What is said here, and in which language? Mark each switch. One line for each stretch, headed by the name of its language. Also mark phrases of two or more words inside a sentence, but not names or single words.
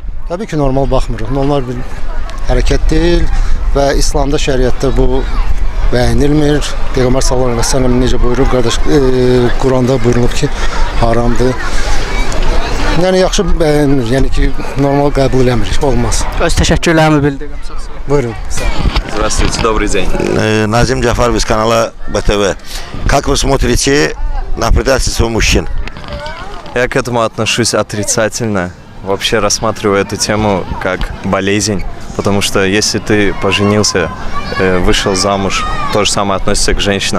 Azerbaijani: Təbii ki, normal baxmırıq. Normal bir hərəkət deyil və İslamda, şəriətdə bu bəyənilmir. Peyğəmbər
Arabic: صلى الله عليه وسلم
Azerbaijani: necə buyurur, qardaş, Quranda buyurulub ki, haramdır. Yəni yaxşı bəyənmir, yəni ki, normal qəbul eləmir, olmaz. Öz təşəkkürlərimi bildirirəm. Sağ olun. Buyurun.
Russian: Здравствуйте, добрый день. Назим Джафаров из канала БТВ. Как вы смотрите на предательство мужчин? Я к этому отношусь отрицательно. Вообще рассматриваю эту тему как болезнь. Потому что если ты поженился, вышел замуж, то же самое относится к женщинам.